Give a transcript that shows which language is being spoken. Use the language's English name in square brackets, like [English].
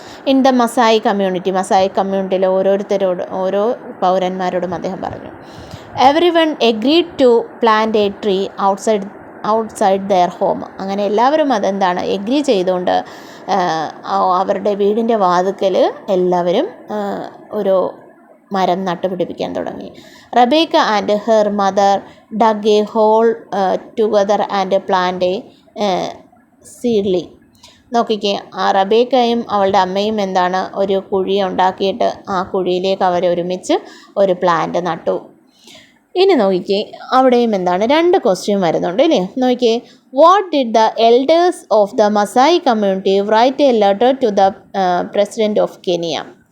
[Malayalam] In the Masai കമ്മ്യൂണിറ്റിയിലെ ഓരോ പൗരന്മാരോടും അദ്ദേഹം പറഞ്ഞു. [English] Everyone agreed to plant a tree outside their home. [Malayalam] അങ്ങനെ എല്ലാവരും എഗ്രി ചെയ്തുകൊണ്ട് അവരുടെ വീടിൻ്റെ വാതിൽക്കൽ എല്ലാവരും ഒരു മരം നട്ടുപിടിപ്പിക്കാൻ തുടങ്ങി. [English] Rebecca and her mother dug a hole together and plant a seedling. [Malayalam] നോക്കിക്കേ, ആ റബേക്കയും അവളുടെ അമ്മയും ഒരു കുഴി ഉണ്ടാക്കിയിട്ട് ആ കുഴിയിലേക്ക് അവർ ഒരുമിച്ച് ഒരു പ്ലാന്റ് നട്ടു. ഇനി നോക്കിക്കേ, അവിടെയും രണ്ട് ക്വസ്റ്റ്യൻ വരുന്നുണ്ട് അല്ലേ. നോക്കിക്കേ, [English] What did the elders of the Maasai community write a letter to the president of Kenya?